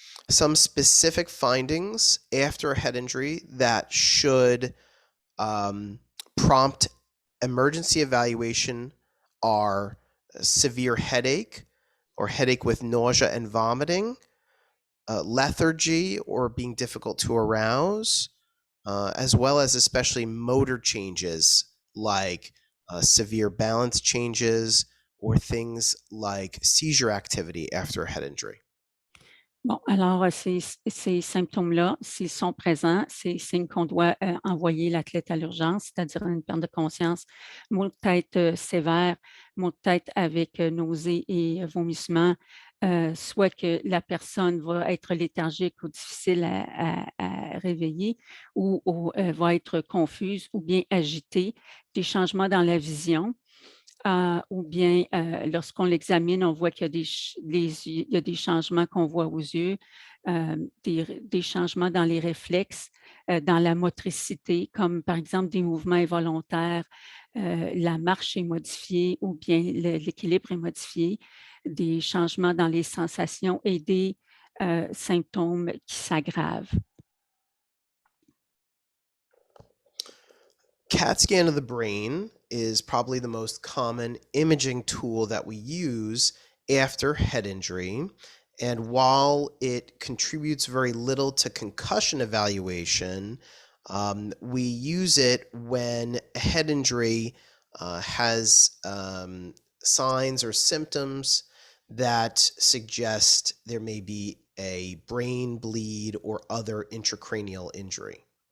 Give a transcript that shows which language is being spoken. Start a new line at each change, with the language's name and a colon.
English: Some specific findings after a head injury that should prompt emergency evaluation are severe headache or headache with nausea and vomiting, lethargy or being difficult to arouse, as well as especially motor changes like severe balance changes or things like seizure activity after a head injury.
French: Bon, alors, ces symptômes-là, s'ils sont présents, c'est signe qu'on doit envoyer l'athlète à l'urgence, c'est-à-dire une perte de conscience, maux de tête sévères, maux de tête avec nausées et vomissements, soit que la personne va être léthargique ou difficile à réveiller ou va être confuse ou bien agitée, des changements dans la vision. Ou bien, lorsqu'on l'examine, on voit qu'il y a des changements qu'on voit aux yeux, des changements dans les réflexes, dans la motricité, comme par exemple des mouvements involontaires, la marche est modifiée ou bien l'équilibre est modifié, des changements dans les sensations et des symptômes qui s'aggravent.
English: CAT scan of the brain is probably the most common imaging tool that we use after head injury. And while it contributes very little to concussion evaluation, we use it when a head injury has signs or symptoms that suggest there may be a brain bleed or other intracranial injury.